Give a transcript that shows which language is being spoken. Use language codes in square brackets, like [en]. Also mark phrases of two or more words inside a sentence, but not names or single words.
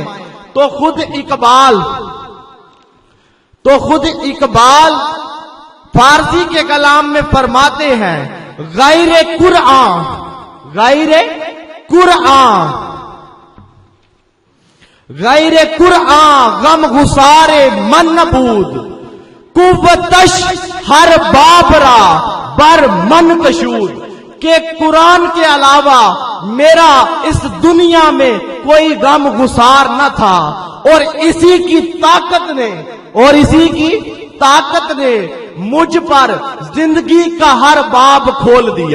[ur] تو خود اقبال فارسی کے کلام میں فرماتے ہیں [fa] غیر قرآن غم گسار من نبود قوتش ہر بابرا بر من کشود. [ur] کہ قرآن کے علاوہ میرا اس دنیا میں کوئی غم گسار نہ تھا، اور اسی کی طاقت نے مجھ پر زندگی کا ہر باب کھول دیا.